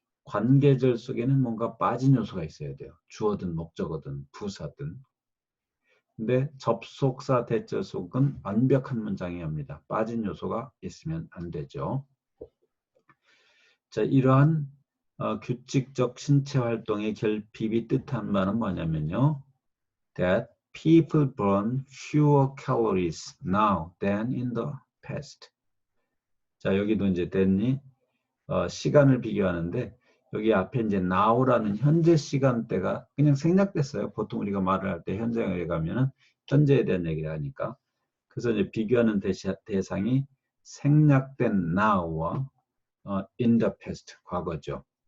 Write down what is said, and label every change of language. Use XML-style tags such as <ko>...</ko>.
<ko>관계절 속에는 뭔가 빠진 요소가 있어야 돼요. 주어든 목적어든 부사든. 근데 접속사 대절 속은 완벽한 문장이어야 합니다. 빠진 요소가 있으면 안 되죠. 자, 이러한 규칙적 신체 활동의 결핍이 뜻한 바는 뭐냐면요.</ko> <en>That people burn fewer calories now than in the past.</en> <ko>자, 여기도 이제 than이 시간을 비교하는데 여기 앞에 이제 now라는 현재 시간대가 그냥 생략됐어요. 보통 우리가 말을 할 때 현장에 가면은 현재에 대한 얘기를 하니까. 그래서 이제 비교하는 대상이 생략된 now와</ko> <en>in the past,</en> <ko>과거죠.</ko>